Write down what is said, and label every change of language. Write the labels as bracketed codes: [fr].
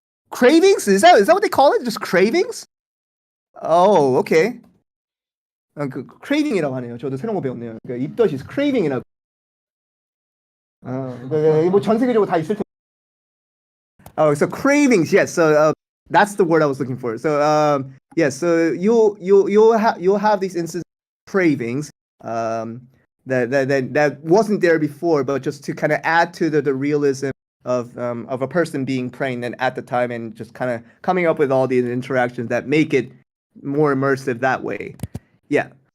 [en] Cravings? Is that what they call it? Just cravings? Oh, okay. [ko] craving이라고 하네요. 저도 새로운 거 배웠네요. 그러니까 입덧이 craving이라고. 뭐 전 세계적으로 다 있을 텐데. [en] Oh, so cravings, yes. So that's the word I was looking for. So yes, so you'll have these instances of cravings that wasn't there before, but just to kind of add to the realism of a person being pregnant at the time, and just kind of coming up with all these interactions that make it more immersive that way. Yeah.